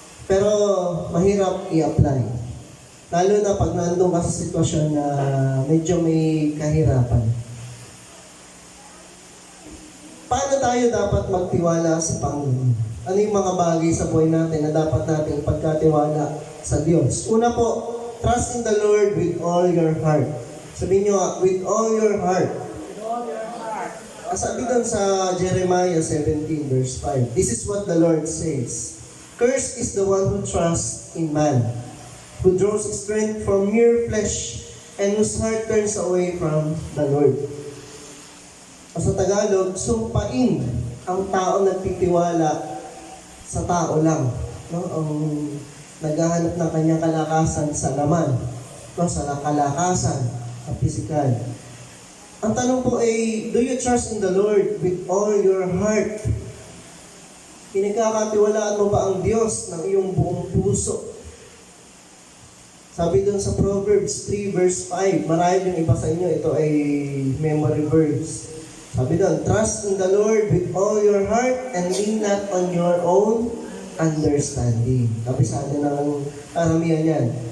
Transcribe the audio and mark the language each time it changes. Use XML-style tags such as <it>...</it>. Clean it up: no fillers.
<tl>Pero mahirap i-apply. Lalo na pag nandun ka sa sitwasyon na medyo may kahirapan. Paano tayo dapat magtiwala sa Panginoon? Ano yung mga bagay sa buhay natin na dapat natin ipagkatiwala sa Diyos? Una po,</tl> <en>trust in the Lord with all your heart.</en> <tl>Sabihin nyo,</tl> <en>with all your heart. With all your heart.</en> <tl>Sabi doon sa</tl> <en>Jeremiah 17 verse 5, This is what the Lord says. Cursed is the one who trusts in man, who draws his strength from mere flesh, and whose heart turns away from the Lord.</en> <tl>Sa Tagalog, sumpain ang tao nagtitiwala sa tao lang. No? Ang naghahanap ng kanyang kalakasan sa laman, no? Sa kalakasan, sa physical. Ang tanong po ay,</tl> <en>do you trust in the Lord with all your heart?</en> <tl>Pinagkakatiwalaan mo ba ang Diyos ng iyong buong puso? Sabi doon sa Proverbs 3 verse 5, marahil yung iba sa inyo, ito ay</tl> <en>memory verse.</en> <tl>Sabi doon,</tl> <en>trust in the Lord with all your heart and lean not on your own understanding.</en> <tl>Kapisado ng karamihan yan.</tl>